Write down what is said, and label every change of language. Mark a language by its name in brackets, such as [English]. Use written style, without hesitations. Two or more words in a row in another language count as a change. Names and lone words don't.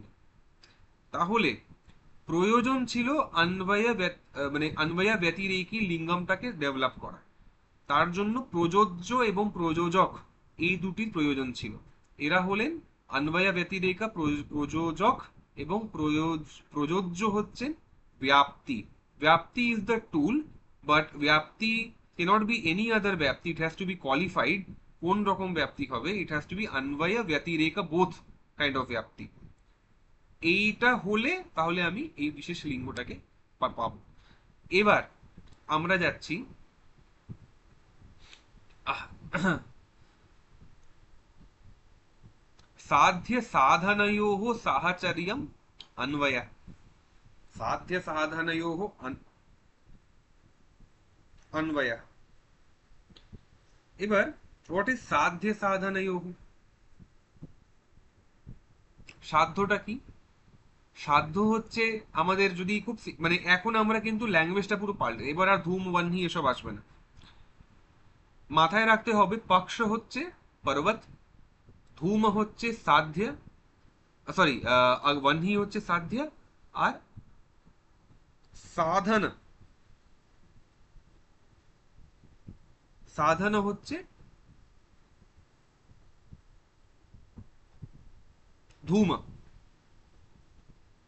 [Bangla] তাহলে প্রয়োজন ছিল মানে অন্বয় ব্যতিরেকী লিঙ্গমটাকে ডেভেলপ করা। তার জন্য প্রযোজ্য এবং প্রযোজক এই দুটির প্রয়োজন ছিল। এরা হলেন অন্বয় ব্যতিরেকা প্রযোজক, এবং প্রযোজ্য হচ্ছেন ব্যাপ্তি। [English] ব্যাপ্তি is the tool, but ব্যাপ্তি cannot be any other ব্যাপ্তি, it has to be qualified। [Bangla] কোন রকম ব্যাপ্তি হবে? [English] it has to be [Sanskrit] অন্বয় ব্যতিরেকা [English] both kind of ব্যাপ্তি। [Bangla] এইটা হলে তাহলে আমি এই বিশেষ লিঙ্গটাকে পাবো। এবার আমরা যাচ্ছি [Sanskrit] साध्य साधनयोः साहचर्यम् अन्वय। साध्य साधनयोः अन्वय। [Bangla] এবার [English] what is [Sanskrit] সাধ্য সাধনয়োः? [Bangla] সাধ্যটা কি? সাধ্য হচ্ছে আমাদের যদি খুব মানে এখন আমরা কিন্তু ল্যাঙ্গুয়েজটা পুরো পাল্টে, এবার আর ধূম বহ্নি এসব আসবে না। মাথায় রাখতে হবে পক্ষ হচ্ছে পর্বত, ধূম হচ্ছে সাধ্য, সরি বহ্নি হচ্ছে সাধ্য, আর সাধন, সাধন হচ্ছে ধূম।